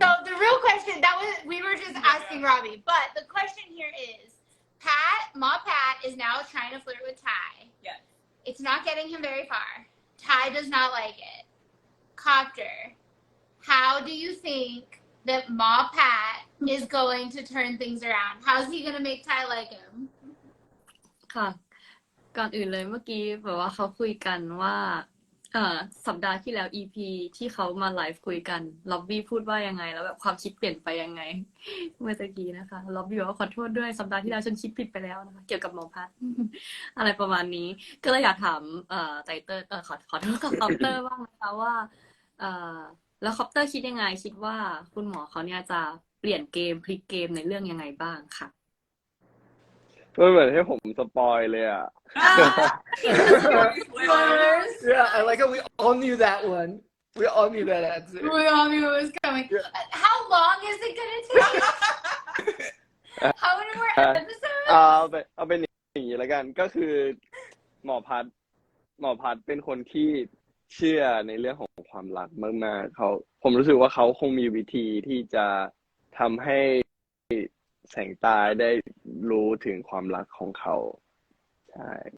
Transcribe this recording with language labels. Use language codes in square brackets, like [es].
[en] So the real question we were just asking Robbie, but the question here is, Ma Pat is now trying to flirt with Ty. Yes. It's not getting him very far. Ty does not like it. Copter, how do you think that Ma Pat is going to turn things around? How's he going to make Ty like him? [th] ค่ะ ก่อนอื่นเลยเมื่อกี้แบบว่าเขาคุยกันว่าสัปดาห์ที่แล้ว EP ที่เขามาไลฟ์คุยกันล็อบบี้พูดว่ายังไงแล้วแบบความคิดเปลี่ยนไปยังไง เมื่อตะกี้นะคะล็อบบี้บอกว่าขอโทษด้วยสัปดาห์ที่แล้วฉันคิดผิดไปแล้วนะคะเกี่ยวกับหมอพัด อะไรประมาณนี้ก็เลยอยากถามไตเตอร์ขอโทษกับคอปเตอร์บ้างนะคะว่าแล้วคอปเตอร์คิดยังไงคิดว่าคุณหมอเขาเนี่ยจะเปลี่ยนเกมพลิกเกมในเรื่องยังไงบ้างค่ะ มันเหมือนให้ผมสปอยเลยอ่ะ [en] Yeah, I like how we all knew that one. We all knew that answer. We all knew it was coming. Yeah. How long is it going to take? How many more episodes? [th] เอาเป็นอย่างนี้แล้วกัน ก็คือหมอพัดเป็นคนที่เชื่อในเรื่องของความรักมากๆผมรู้สึกว่าเขาคงมีวิธีที่จะทำให้แสงตาได้รู้ถึงความรักของเขาใช่